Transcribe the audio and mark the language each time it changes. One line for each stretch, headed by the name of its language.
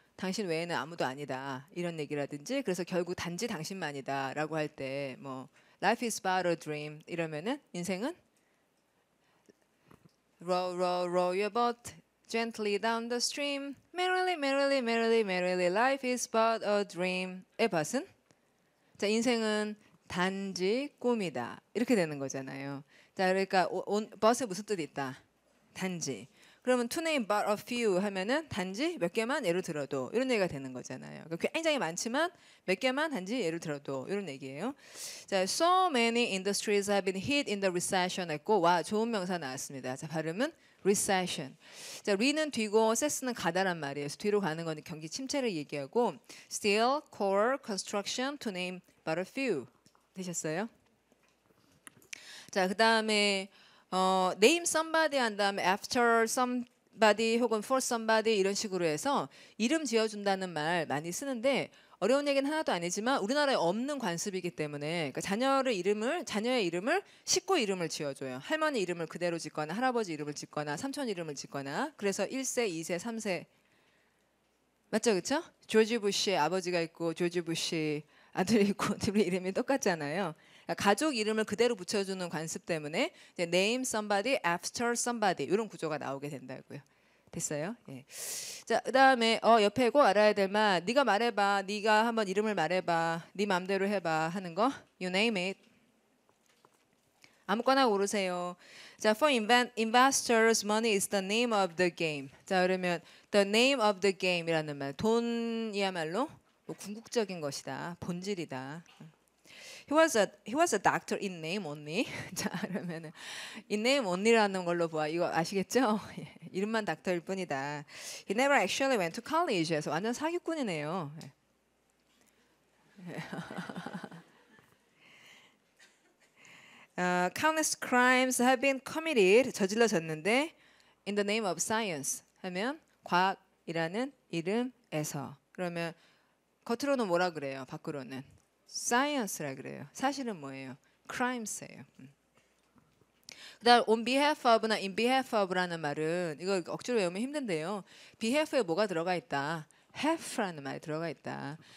Korean: 당신 외에는 아무도 아니다 이런 얘기라든지 그래서 결국 단지 당신만이다라고 할 때 뭐
English: Life is but a dream
Korean: 이러면은 인생은
English: row row row your boat gently down the stream merrily merrily merrily merrily life is but a dream
Korean: 의 벗은 자 인생은 단지 꿈이다 이렇게 되는 거잖아요. 자 그러니까 but에 무슨 뜻이 있다? 단지. 그러면 to name but a few 하면은 단지 몇 개만 예를 들어도 이런 얘기가 되는 거잖아요. 그러니까 굉장히 많지만 몇 개만 단지 예를 들어도 이런 얘기예요.
English: 자, so many industries have been hit in the recession
Korean: 했고 와 좋은 명사 나왔습니다. 자, 발음은 recession. 자, re는 뒤고 ses는 가다란 말이에요. 그래서 뒤로 가는 건 경기 침체를 얘기하고
English: steel, coal, construction to name but a few
Korean: 되셨어요? 자, 그다음에 name somebody 한 다음에 after somebody 혹은 for somebody 이런 식으로 해서 이름 지어준다는 말 많이 쓰는데 어려운 얘기는 하나도 아니지만 우리나라에 없는 관습이기 때문에 그러니까 자녀의 이름을 식구 이름을 지어줘요. 할머니 이름을 그대로 짓거나 할아버지 이름을 짓거나 삼촌 이름을 짓거나 그래서 1세, 2세, 3세 맞죠, 그렇죠? 조지 부시의 아버지가 있고 조지 부시 아들이 있고 둘이 이름이 똑같잖아요. 가족 이름을 그대로 붙여주는 관습 때문에 이제 name somebody after somebody 이런 구조가 나오게 된다고요. 됐어요? 예. 자, 그다음에 옆에 꼭 알아야 될 말 네가 말해봐. 네가 한번 이름을 말해봐. 네 맘대로 해봐 하는 거
English: you name it.
Korean: 아무거나 고르세요.
English: 자, for investors, money is the name of the game.
Korean: 자, 그러면 the name of the game이라는 말 돈이야말로 뭐 궁극적인 것이다. 본질이다.
English: He was a doctor in name only.
Korean: 자, 그러면은 in name only라는 걸로 보아. 이거 아시겠죠? 이름만 닥터일 뿐이다.
English: He never actually went to college.
Korean: 그래서 완전 사기꾼이네요.
English: Countless crimes have been committed.
Korean: 저질러졌는데
English: in the name of science
Korean: 하면 과학이라는 이름에서. 그러면 겉으로는 뭐라 그래요? 밖으로는 science라 그래요. 사실은 뭐예요? crimes예요. 그다음 on behalf of나 in behalf of라는 말은 이거 억지로 외우면 힘든데요. behalf에 뭐가 들어가 있다? half라는 말이 들어가 있다.